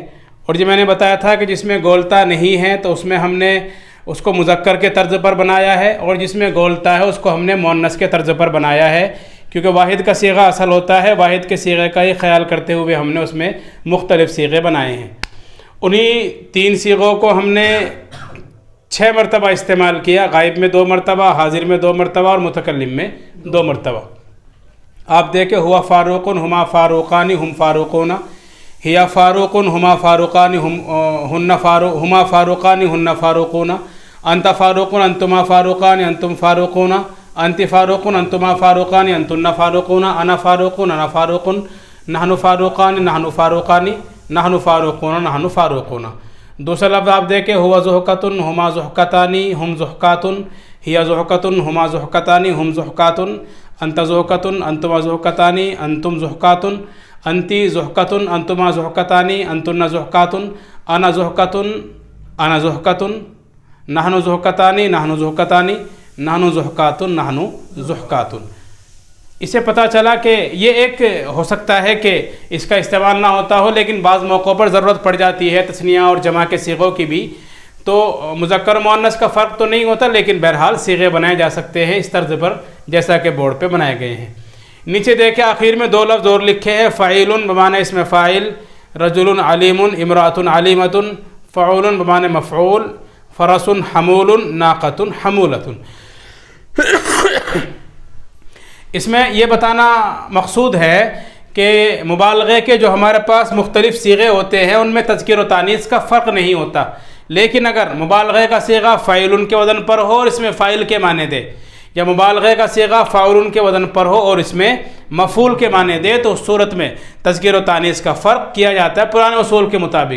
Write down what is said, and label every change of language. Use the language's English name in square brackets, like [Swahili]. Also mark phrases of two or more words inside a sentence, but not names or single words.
[Urdu] اور جو میں نے بتایا تھا کہ جس میں گولتا نہیں ہے تو اس میں ہم نے اس کو مذکر کے طرز پر بنایا ہے، اور جس میں گولتا ہے اس کو ہم نے مؤنث کے طرز پر بنایا ہے، کیونکہ واحد کا صیغہ اصل ہوتا ہے. واحد کے صیغے کا ہی خیال کرتے ہوئے ہم نے اس میں مختلف صیغے بنائے ہیں. انہیں 3 صیغوں کو ہم نے 6 مرتبہ استعمال کیا. غائب میں 2 مرتبہ، حاضر میں 2 مرتبہ اور متکلم میں 2 مرتبہ. آپ دیکھیں, [Arabic] هو فاروق، هما فاروقان، هم فاروقون، هي فاروق، هما فاروقان، هما فاروقان، هن فاروقون، أنت فاروق، أنتما فاروقان، أنتم فاروقون، أنت فاروق، أنتما فاروقان، أنتن فاروقون، أنا فاروق، أنا فاروق, نحن فاروقان، نحن فاروقان، نحن فاروقون، نحن فاروقون. [Urdu] دوسرا لفظ آپ دیکھیں, [Arabic] هو ضحكة، هما ضحكتان، هم ضحكات، هي ضحكة، هما ضحكتان، هم ضحكات، أنت ضحكة، أنتما ضحكتان، أنتم ضحكات، أنت ضحكة، أنتما ضحكتان، أنتن ضحكات، أنا ضحكة، أنا ضحكة, نحن ضحكتان، نحن ضحكتان، نحن ضحكات، نحن ضحكات. [Urdu] اس سے پتا چلا کہ یہ ایک ہو سکتا ہے کہ اس کا استعمال نہ ہوتا ہو، لیکن بعض موقعوں پر ضرورت پڑ جاتی ہے تثنیہ اور جمع کے صیغوں کی بھی. تو مذکر مؤنث کا فرق تو نہیں ہوتا، لیکن بہرحال صیغے بنائے جا سکتے ہیں اس طرز پر جیسا کہ بورڈ پہ بنائے گئے ہیں. نیچے دیکھیں، آخر میں 2 لفظ اور لکھے ہیں، فاعلن بمعنی اس میں فاعل, [Arabic] رجل عليم، امرأة عليمة، فعول بمعنى مفعول، فرس حمول، ناقة حمولة. [Urdu] اس میں یہ بتانا مقصود ہے کہ مبالغے کے جو ہمارے پاس مختلف صیغے ہوتے ہیں ان میں تذکیر و تانیث کا فرق نہیں ہوتا. لیکن اگر مبالغے کا صیغہ فاعلن کے وزن پر ہو اور اس میں فاعل کے معنی دے، یا مبالغے کا صیغہ فعولن کے وزن پر ہو اور اس میں مفعول کے معنی دے، تو اس صورت میں تذکیر و تانیث کا فرق کیا جاتا ہے پرانے اصول کے مطابق.